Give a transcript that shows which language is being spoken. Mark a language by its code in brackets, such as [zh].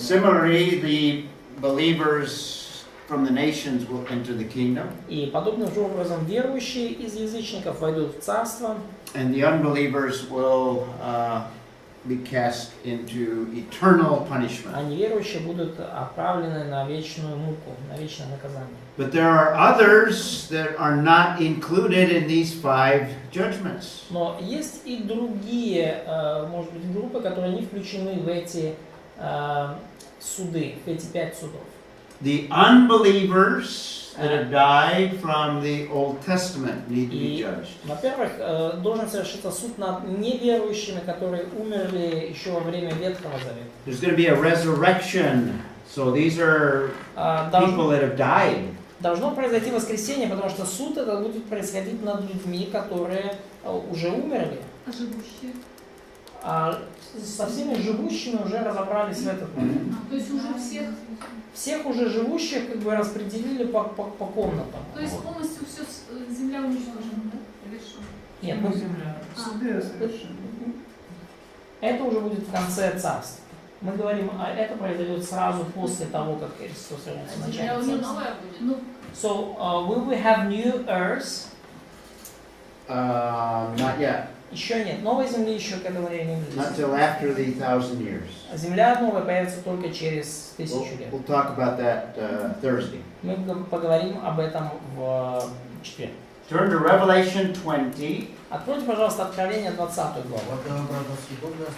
[en] Similarly, the believers from the nations will enter the kingdom. [ru] И подобным же образом верующие из язычников войдут в царство. [en] And the unbelievers will be cast into eternal punishment. [ru] А неверующие будут отправлены на вечную муку, на вечное наказание. [en] But there are others that are not included in these 5 judgments. [ru] Но есть и другие, может быть, группы, которые не включены в эти суды, в эти 5 судов. [en] The unbelievers that have died from the Old Testament need to be judged. [ru] Во-первых, должен совершиться суд над неверующими, которые умерли еще во время Ветхого Завета. [en] There's going to be a resurrection. So these are people that have died. [ru] Должно произойти воскресение, потому что суд это будет происходить над людьми, которые уже умерли. А живущие? А со всеми живущими уже разобрались в этот момент. То есть уже Всех уже живущих как бы распределили по комнатам. То есть полностью все земля уничтожена, да? Или что? Нет, Суды совершенно. это уже будет в конце царства. Мы говорим, это произойдет сразу после того, как Христос вернется в начале царства. [en] So, will we have new earth? Not yet. [ru] Еще нет. Новой земли еще к этому времени не [en] Not [ru] будет. [en] till after the 1000 years. [ru] Земля новая появится только через 1000 лет. [en] We'll talk about that Thursday. [ru] Мы поговорим об этом в четверг. [en] Turn to Revelation 20. [ru] Откройте, пожалуйста, Откровение 20 главу.